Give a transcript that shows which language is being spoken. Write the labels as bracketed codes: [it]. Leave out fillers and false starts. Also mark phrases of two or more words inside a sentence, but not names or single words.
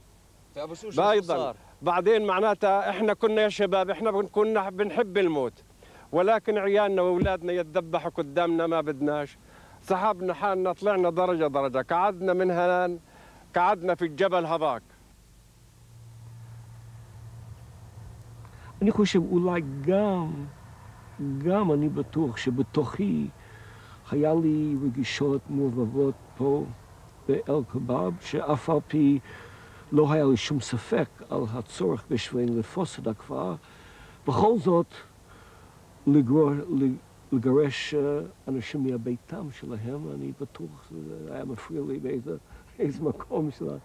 [ar] في أبو شوشة أيضا. بعدين معناتها إحنا كنا يا شباب، إحنا كنا بنحب الموت، ولكن عيالنا وأولادنا يتذبحوا قدامنا ما بدناش. سحبنا حالنا، طلعنا درجة درجة، قعدنا من هنان، قعدنا في الجبل هذاك. [he] אני חושב אולי גם גם אני בטוח שבתוכי היה לי רגישות מעורבבות פה באל-כבאב, שאף על פי לא היה לי שום ספק על הצורך בשביל לפוס את הכפר, בכל זאת לגרש אנשים מהביתם שלהם, אני בטוח שזה היה מפריע לי באיזה מקום שלהם.